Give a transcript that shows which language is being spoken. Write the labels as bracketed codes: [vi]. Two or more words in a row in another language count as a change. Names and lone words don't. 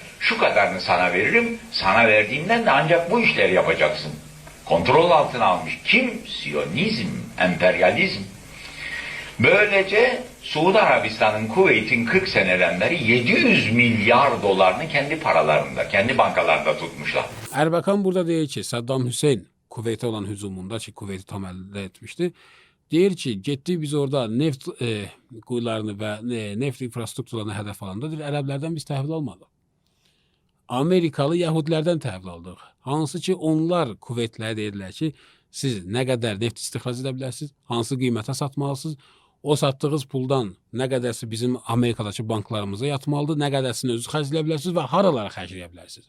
[tr] Şu kadarını sana veririm. Sana verdiğimden de ancak bu işleri yapacaksın. Kontrol altına almış. Kim? Siyonizm, emperyalizm. Böylece Suudi Arabistan'ın Kuveyt'in 40 seneden beri 700 milyar dolarını kendi paralarında, kendi bankalarında tutmuşlar. [az] Erbakan burada deyir ki, Saddam Hüseyin Kuveyt'e olan hücumunda ki, Kuveyt'i tam əldə etmişdi. Deyir ki, getdik biz orada neft quyularını və neft infrastrukturlarını hədəf alanda, deyir, ərəblərdən biz təhvil almadıq. Amerikalı Yahudilərdən təhvil aldıq. Hansı ki, onlar Kuveytlərə deyirlər ki, siz nə qədər neft istixrac edə bilərsiniz, hansı qiymətə satmalısınız, o satdığınız puldan nə qədərsi bizim Amerikadakı banklarımıza yatmalıdır, nə qədərsini özünüz xərcləyə bilərsiniz və haralara xərcləyə bilərsiniz.